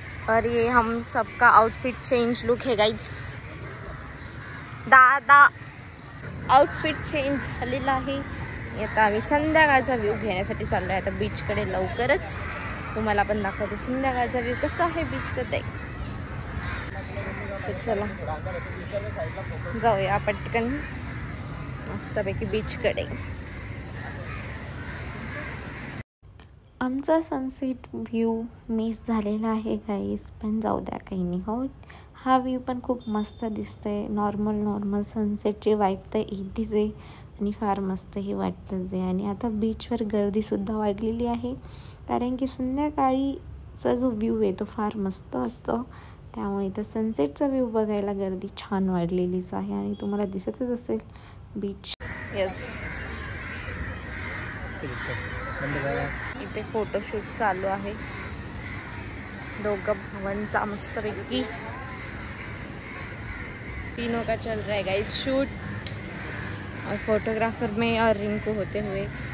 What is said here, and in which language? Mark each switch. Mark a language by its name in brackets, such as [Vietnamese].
[Hindi] और ये हम सबका आउटफिट चेंज लुक है गाइस. [Marathi] दादा आउटफिट चेंज झालेला आहे. आता आम्ही संध्याकाळचा व्ह्यू घेण्यासाठी चाललोय आता बीचकडे. लवकरच तुम्हाला पण दाखवते संध्याकाळचा व्ह्यू कसा आहे बीचचं ते. तर चला जाऊया पटकन मस्तपैकी बीचकडे. आमचा सनसेट व्ह्यू मिस झालेला आहे गाईस पण जाऊ द्या काही नाही. हो हा व्ह्यू पण खूप मस्त दिसतोय. नॉर्मल सनसेटची वाईब तर येतीच आहे आणि फार मस्तही वाटतंच आहे. आणि आता बीचवर गर्दीसुद्धा वाढलेली आहे कारण की संध्याकाळीचा जो व्ह्यू आहे तो फार मस्त असतो. त्यामुळे इथं सनसेटचा व्ह्यू बघायला गर्दी छान वाढलेलीच आहे आणि तुम्हाला दिसतच असेल बीच. येस इथे फोटोशूट चालू आहे दोघं भावांचा मस्तपैकी. [Hindi] तीनों का चल रहा है गाइस शूट और फोटोग्राफर में और रिंकू होते हुए